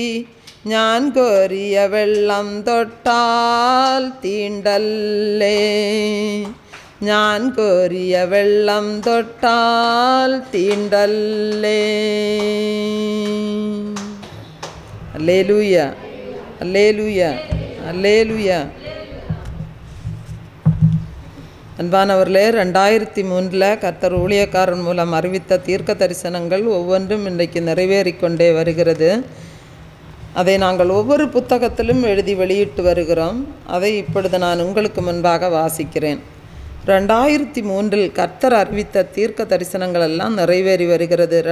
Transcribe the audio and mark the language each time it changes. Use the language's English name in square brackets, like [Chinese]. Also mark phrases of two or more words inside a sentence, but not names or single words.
[Malayalam] ഞാൻ കോരിയ വെള്ളം തൊട്ടാൽ തീണ്ടല്ലേ. ഞാൻ കോരിയ വെള്ളം തൊട്ടാൽ തീണ്ടല്ലേ. ഹല്ലേലൂയ, ഹല്ലേലൂയ, ഹല്ലേലൂയ. [Tamil] அன்பானவர்களே, 2003 கர்த்தர் ஊழியக்காரன் மூலம் அறிவித்த தீர்க்க தரிசனங்கள் ஒவ்வொன்றும் இன்றைக்கு நிறைவேறிக்கொண்டே வருகிறது. அதை நாங்கள் ஒவ்வொரு புத்தகத்திலும் எழுதி வெளியிட்டு வருகிறோம். அதை இப்பொழுது நான் உங்களுக்கு முன்பாக வாசிக்கிறேன். 2003 கர்த்தர் அறிவித்த தீர்க்க தரிசனங்கள் எல்லாம் நிறைவேறி வருகிறது.